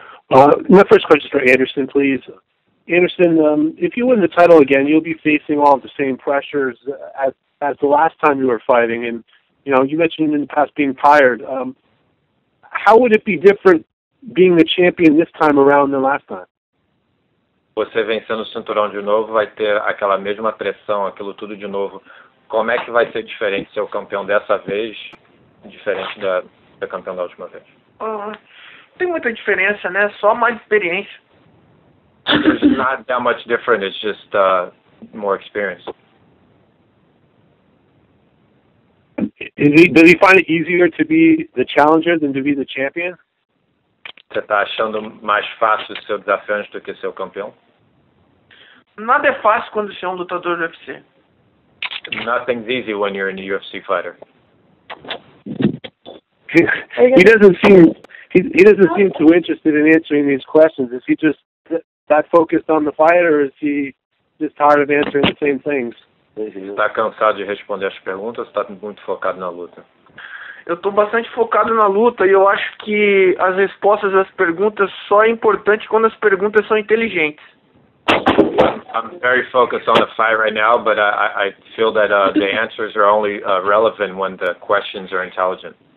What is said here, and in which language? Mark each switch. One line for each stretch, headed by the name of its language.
English: My first question is for Anderson, please. Anderson, if you win the title again, you'll be facing all of the same pressures as the last time you were fighting. And, you know, you mentioned in the past being tired. How would it be different being the champion this time around than last time?
Portuguese: Você vencendo o cinturão de novo vai ter aquela mesma pressão, aquilo tudo de novo. Como é que vai ser diferente ser o campeão dessa vez, diferente da campeão da última vez? Tem muita diferença, né? Só mais experiência.
English: There's not that much different. It's just more experience. Does he find it easier to be the challenger than to be the champion?
Portuguese: Você está achando mais fácil ser o desafiante do que ser o campeão? Nada é fácil quando você é lutador do UFC.
English: Nothing's easy when you're a UFC fighter. He doesn't seem too interested in answering these questions. Is he just that focused on the fight, or is he just tired of answering the same things?
Portuguese: Está cansado de responder as perguntas, está muito focado na luta? Eu estou bastante focado na luta e eu acho que as respostas às perguntas só é importante quando as perguntas são inteligentes.
English: I'm very focused on the fight right now, but I feel that the answers are only relevant when the questions are intelligent.